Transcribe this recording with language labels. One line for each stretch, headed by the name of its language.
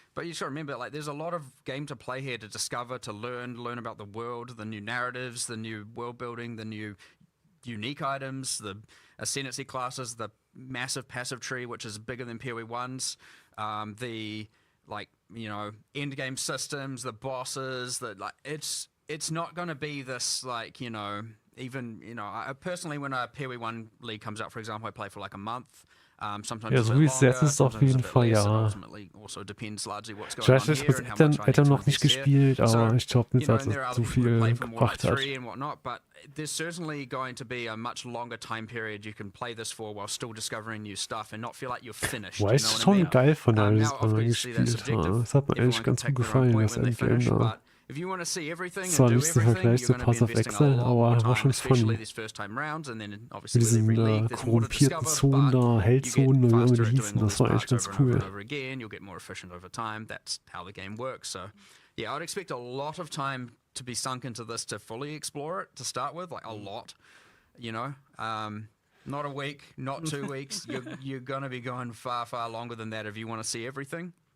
English: But you just got to remember, like, there's a lot of game to play here, to discover, to learn about the world, the new narratives, the new world building, the new unique items, the ascendancy classes, the massive passive tree, which is bigger than PoE1's, the end game systems, the bosses. It's not going to be this I personally, when a PoE1 league comes out, for example, I play for like a month. Sometimes
German: Ja, so wie es jetzt ist, auf jeden Fall, ja. Ich weiß nicht, was Adam noch nicht gespielt, aber ich glaube nicht, dass es so viel gebracht hat.
English: But there's certainly going to be a much longer time period you can play this for while still discovering new stuff and not feel like you're finished.
German: Boah, ist schon geil von alles, was man gespielt hat. Das hat mir echt ganz gut gefallen, das Endgame da. Zwar nicht so Vergleich zu Path of Exile, aber war schon funny. Mit diesen korrumpierten Zonen da, Hellzonen oder wie immer die hießen, das war echt ganz cool.
English: You'll get more efficient over time. That's how the game works. So, yeah, I'd expect a lot of time to be sunk into this to fully explore it to start with, like a lot, not a week, not 2 weeks. You're going to be going far, far longer than that if you want to see everything.